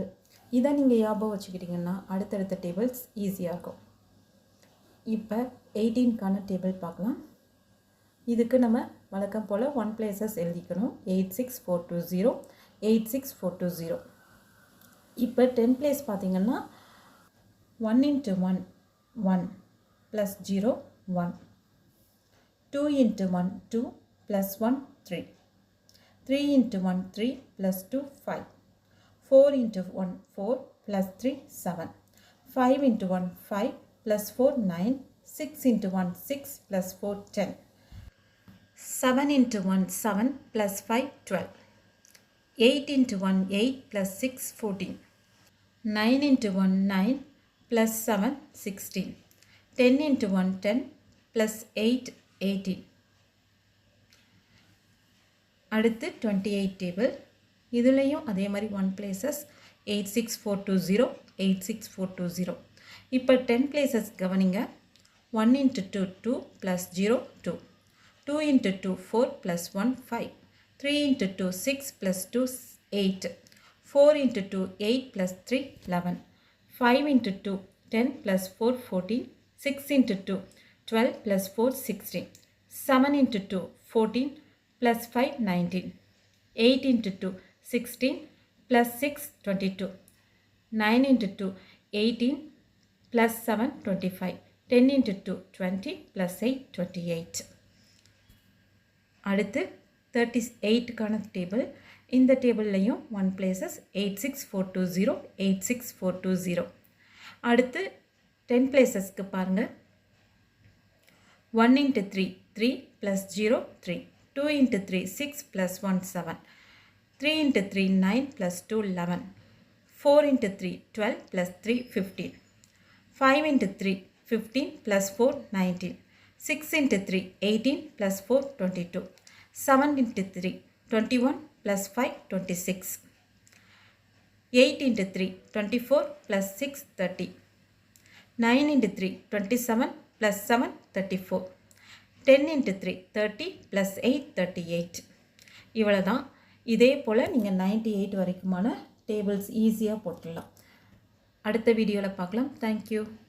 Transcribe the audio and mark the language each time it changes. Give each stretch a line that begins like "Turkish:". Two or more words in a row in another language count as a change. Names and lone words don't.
Tamil: இதை நீங்கள் ஞாபகம் வச்சுக்கிட்டிங்கன்னா அடுத்தடுத்த டேபிள்ஸ் ஈஸியாக இருக்கும். இப்போ 18க்கான டேபிள் பார்க்கலாம். இதுக்கு நம்ம வழக்கம் போல் 1 places எழுதிக்கணும். 86420, 86420. இப்போ 10 place பார்த்திங்கன்னா
English: 1 into 1 1 plus 0 1, 2 into 1 2 plus 1 3, 3 into 1 3 plus 2 5, 4 into 1 4 plus 3 7, 5 into 1 5 plus 4 9, 6 into 1 6 plus 4 10, 7 into 1 7 plus 5 12, 8 into 1 8 plus 6 14, 9 into 1 9 plus 7 16, 10 into 1 10 plus 8 18.
Tamil: அடுத்து 28 டேபிள். இதுலேயும் அதே மாதிரி 1 places 86420, 86420. இப்போ 10 places கவனிங்க.
English: 1 into 2 2 plus 0 2, 2 into 2 4 plus 1 5, 3 into 2 6 plus 2 8, 4 into 2 8 plus 3 11, 5 into 2 10 plus 4 14, 6 into 2 12 plus 4 16, 7 into 2 14 plus 5 19, 8 into 2 16 plus 6 22, 9 into 2 18 plus 7 25, 10 into 2 20 plus 8 28.
Tamil: அடுத்து 38க்கான டேபிள். இந்த டேபிள்லையும் 1 places 86420, 86420. அடுத்து 10 placesக்கு பாருங்கள்.
English: 1 into 3 3 plus 0 3, 2 into 3 6 plus 1 7, 3 into 3 9 plus 2 11, 4 into 3 12 plus 3 15, 5 into 3 15 plus 4 19, 6 into 3 18 plus 4 22, 7 into 3 21 plus 5 26, 8 into 3 24 plus 6 30, 9 into 3 27 plus 7 34, 10 into 3 30 plus 8 38.
Tamil: இவ்வளோ தான். இதே போல் நீங்கள் 98 வரைக்குமான டேபிள்ஸ் ஈஸியாக போட்டுடலாம். அடுத்த வீடியோவில் பார்க்கலாம். தேங்க்யூ.